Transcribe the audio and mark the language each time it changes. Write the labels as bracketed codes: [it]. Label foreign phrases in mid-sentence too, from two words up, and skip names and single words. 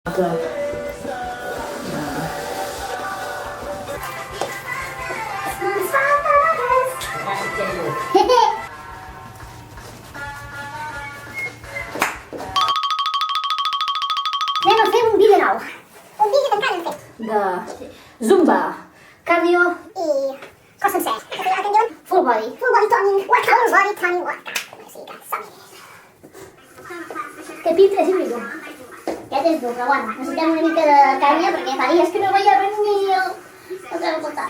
[ca] Anem a fer un vídeo nou. Un vídeo que encara no hem fet. De zumba, cardio i cos sencer. El que en diuen [en] full body. Full body toning workout. Full body toning workout. [ca] Sí, que som-hi. Que pinta és híbrido. Aquest és dur, però bueno, necessitem una mica de canya perquè fa dies que no veia res ni el teu voltant.